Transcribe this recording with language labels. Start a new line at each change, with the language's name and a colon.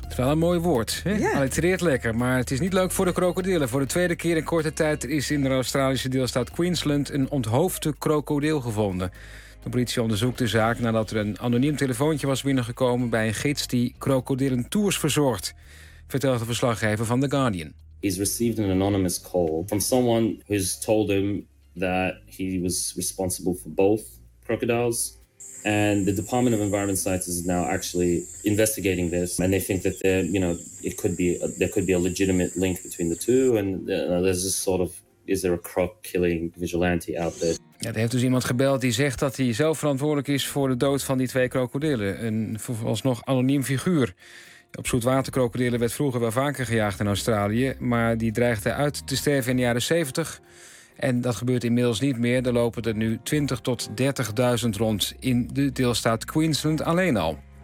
Dutch: Het is wel een mooi woord. Yeah. Allitereert lekker, maar het is niet leuk voor de krokodillen. Voor de tweede keer in korte tijd is in de Australische deelstaat Queensland een onthoofde krokodil gevonden. De politie onderzoekt de zaak nadat er een anoniem telefoontje was binnengekomen bij een gids die krokodillen tours verzorgt, vertelt de verslaggever van The Guardian.
English: He's received an anonymous call from someone who's told him that he was responsible for both crocodiles. And the Department of Environment Sciences is now actually investigating this, and they think that there could be a legitimate link between the two. And there's this sort of, is there a croc-killing vigilante out there?
Dutch: Ja, er heeft dus iemand gebeld die zegt dat hij zelf verantwoordelijk is voor de dood van die twee krokodillen. Een vooralsnog anoniem figuur. Op zoetwaterkrokodillen werd vroeger wel vaker gejaagd in Australië, maar die dreigde uit te sterven in de jaren 70. En dat gebeurt inmiddels niet meer. Er lopen er nu 20.000 tot 30.000 rond in de deelstaat Queensland alleen al.